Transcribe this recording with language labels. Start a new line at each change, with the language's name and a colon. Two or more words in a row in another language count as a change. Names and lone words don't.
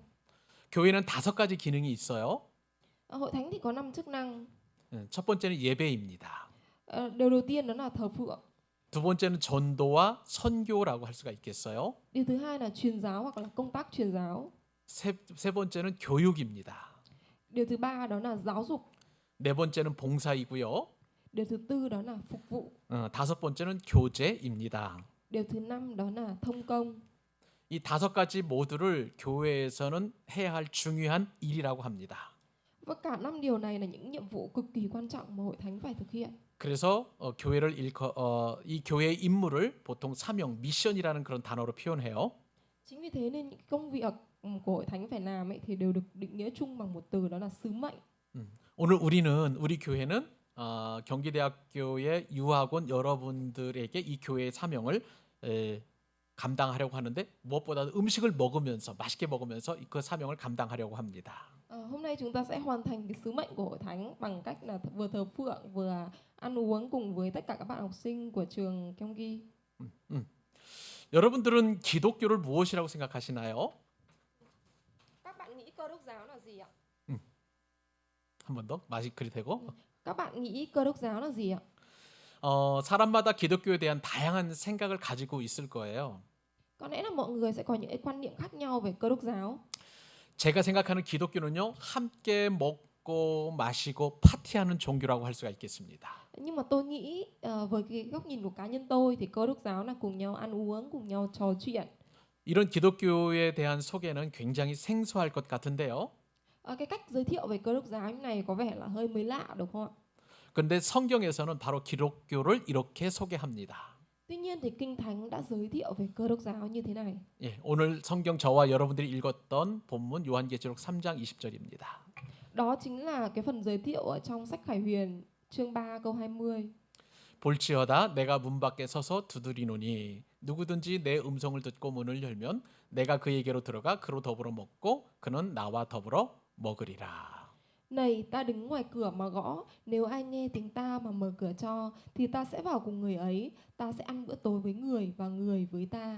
Korean: 교회는 5가지 기능이 있어요.
Vietnamese: Hội thánh thì có 5 chức năng.
Korean: 첫 번째는 예배입니다.
Vietnamese: Điều đầu tiên đó là thờ phượng.
Korean: 두 번째는 전도와 선교라고 할 수가 있겠어요.
Vietnamese: Điều thứ hai là truyền giáo hoặc là công tác truyền giáo.
Korean: 세 번째는 교육입니다.
Vietnamese: Điều thứ ba đó là giáo dục.
Korean: 네 번째는 봉사이고요.
Vietnamese: Điều thứ tư đó là phục vụ.
Korean: 다섯 번째는 교제입니다.
Vietnamese: Điều thứ năm đó là thông công.
Korean: 이 다섯 가지 모두를 교회에서는 해야 할 중요한 일이라고 합니다.
Vietnamese: Và cả năm điều này là những nhiệm vụ cực kỳ quan trọng mà hội thánh phải thực hiện.
Korean: 그래서 이 교회의 임무를 보통 사명, 미션이라는 그런 단어로 표현해요.
Vietnamese: Chính vì thế nên những công việc của hội thánh phải làm ấy thì đều được định nghĩa chung bằng một từ đó là sứ mệnh.
Korean: 오늘 우리 교회는 경기대학교의 유학원 여러분들에게 이 교회의 사명을 감당하려고 하는데 무엇보다도 음식을 먹으면서 맛있게 먹으면서 그 사명을 감당하려고 합니다.
Vietnamese: Hôm nay chúng ta sẽ hoàn thành cái sứ mệnh của hội thánh bằng cách là vừa thờ phượng vừa ăn uống cùng với tất cả các bạn học sinh của trường Gyeonggi.
Korean: 여러분들은 기독교를 무엇이라고 생각하시나요?
Vietnamese: Các bạn nghĩ Cơ đốc giáo là gì ạ?
Korean: 한 번 더 맛이 그리 되고
Vietnamese: Các bạn nghĩ Cơ đốc giáo là gì ạ?
Korean: 사람마다 기독교에 대한 다양한 생각을 가지고 있을 거예요.
Vietnamese: Có lẽ là mọi người sẽ có những cái quan niệm khác nhau về Cơ đốc giáo.
Korean: 제가 생각하는 기독교는요, 함께 먹고 마시고 파티하는 종교라고 할 수가 있겠습니다.
Vietnamese: Nhưng mà tôi nghĩ với cái góc nhìn của cá nhân tôi thì Cơ đốc giáo là cùng nhau ăn uống, cùng nhau trò chuyện.
Korean: 이런 기독교에 대한 소개는 굉장히 생소할 것 같은데요.
Vietnamese: Cái cách giới thiệu về Cơ đốc giáo như này có vẻ là hơi mới lạ đúng không ạ?
Korean: 그런데 성경에서는 바로 기독교를 이렇게 소개합니다.
Vietnamese: Tuy nhiên thì Kinh Thánh đã giới thiệu về Cơ đốc giáo như thế này.
Korean: 예, 오늘 성경 저와 여러분들이 읽었던 본문 요한계시록 3장 20절입니다.
Vietnamese: Đó chính là cái phần giới thiệu ở trong sách Khải Huyền chương 3 câu 20.
Korean: 볼지어다 내가 문 밖에 서서 두드리노니 누구든지 내 음성을 듣고 문을 열면 내가 그에게로 들어가 그로 더불어 먹고 그는 나와 더불어 먹으리라.
Vietnamese: Này ta đứng ngoài cửa mà gõ, nếu ai nghe tiếng ta mà mở cửa cho thì ta sẽ vào cùng người ấy, ta sẽ ăn bữa tối với người và người với ta.